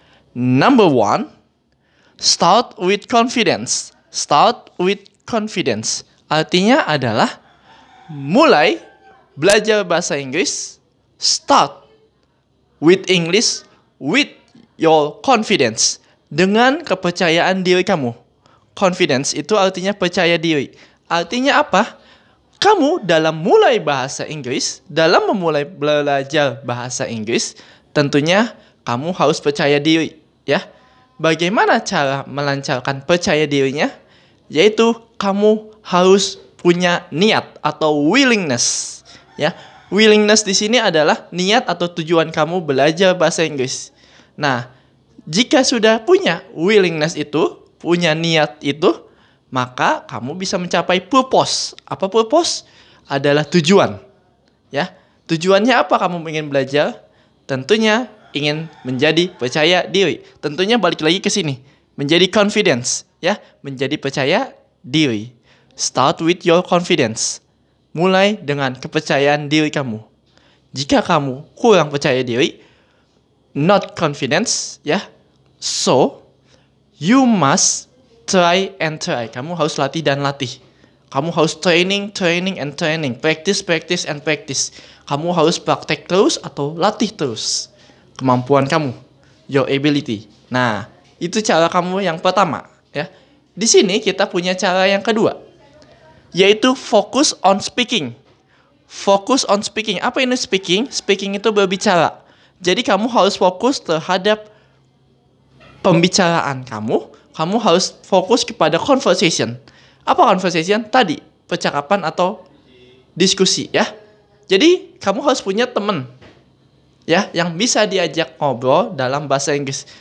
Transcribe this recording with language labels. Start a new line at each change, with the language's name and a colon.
English: Number 1, start with confidence. Start with confidence.
Indonesian: Artinya adalah mulai belajar bahasa Inggris.
English: Start with English with your confidence.
Indonesian: Dengan kepercayaan diri kamu. Confidence itu artinya percaya diri. Artinya apa? Kamu dalam mulai bahasa Inggris, dalam memulai belajar bahasa Inggris, tentunya kamu harus percaya diri, ya. Bagaimana cara melancarkan percaya dirinya? Yaitu kamu harus punya niat atau willingness, ya. Willingness di sini adalah niat atau tujuan kamu belajar bahasa Inggris. Nah, jika sudah punya willingness itu, punya niat itu, maka kamu bisa mencapai purpose. Apa purpose? Adalah tujuan. Ya, tujuannya apa kamu ingin belajar? Tentunya ingin menjadi percaya diri. Tentunya balik lagi ke sini, menjadi confidence, ya, menjadi percaya diri.
English: Start with your confidence.
Indonesian: Mulai dengan kepercayaan diri kamu. Jika kamu kurang percaya diri,
English: not confidence, ya, so you must try and try.
Indonesian: Kamu harus latih dan latih. Kamu harus
English: training and training. Practice and practice.
Indonesian: Kamu harus praktek terus atau latih terus kemampuan kamu.
English: Your ability.
Indonesian: Nah, itu cara kamu yang pertama. Ya. Di sini kita punya cara yang kedua. Yaitu
English: focus on speaking. Focus on speaking. Apa ini speaking? Speaking itu berbicara.
Indonesian: Jadi kamu harus fokus terhadap pembicaraan kamu. Kamu harus fokus kepada conversation. Apa conversation? Tadi, percakapan atau diskusi, ya. Jadi, kamu harus punya teman, ya, yang bisa diajak ngobrol dalam bahasa Inggris.